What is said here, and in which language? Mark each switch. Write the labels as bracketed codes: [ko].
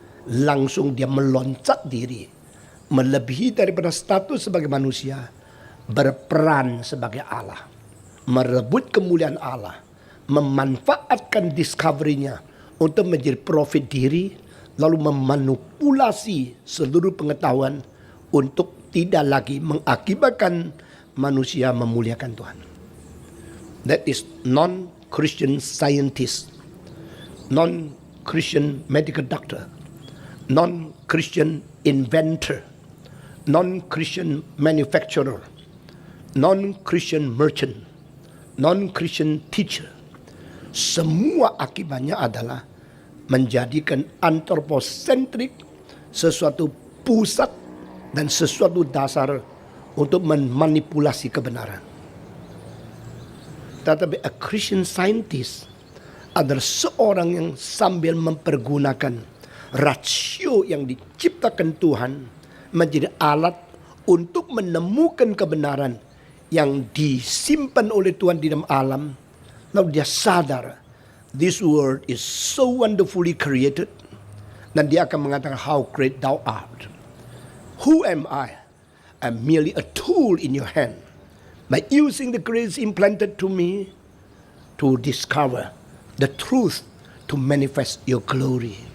[id] Langsung dia meloncat diri, melebihi daripada status sebagai manusia, berperan sebagai Allah, merebut kemuliaan Allah, memanfaatkan discovery-nya untuk menjadi profit diri, lalu memanipulasi seluruh pengetahuan untuk tidak lagi mengakibatkan manusia memuliakan Tuhan. [en] That is non-Christian scientist, non-Christian medical doctor, non-Christian inventor, non-Christian manufacturer, non-Christian merchant, non-Christian teacher. [id] Semua akibatnya adalah menjadikan antroposentrik, sesuatu pusat dan sesuatu dasar untuk memanipulasi kebenaran. Tetapi [en] a Christian scientist [id] adalah seorang yang sambil mempergunakan rasio yang diciptakan Tuhan menjadi alat untuk menemukan kebenaran yang disimpan oleh Tuhan di dalam alam. Lalu dia sadar, [en] this world is so wonderfully created. [id] Dan dia akan mengatakan, [en] how great thou art. Who am I? I'm merely a tool in your hand. By using the grace implanted to me to discover the truth, to manifest your glory.